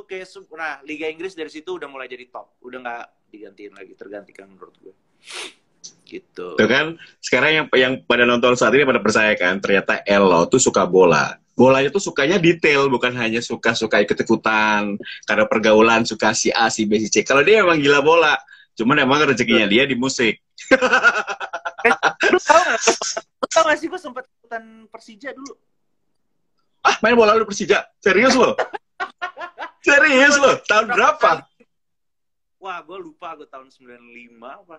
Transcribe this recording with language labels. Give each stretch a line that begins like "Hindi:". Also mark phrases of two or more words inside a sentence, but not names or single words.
Indonesian: Nah, Liga Inggris dari situ udah mulai jadi top. Udah nggak digantiin lagi, tergantikan menurut gue. Gitu. Tuh kan, sekarang yang pada nonton saat ini pada percaya kan, ternyata Elo tuh suka bola. Bolanya tuh sukanya detail, bukan hanya suka ikut-ikutan, karena pergaulan suka si A, si B, si C. Kalau dia emang gila bola, cuman emang rezekinya dia di musik. Lu tau gak sih gue sempet ikutan Persija dulu? Main bola lu Persija? Serius lo? Serius lo? Tahun berapa? Wah, gue lupa, gue tahun 95 apa?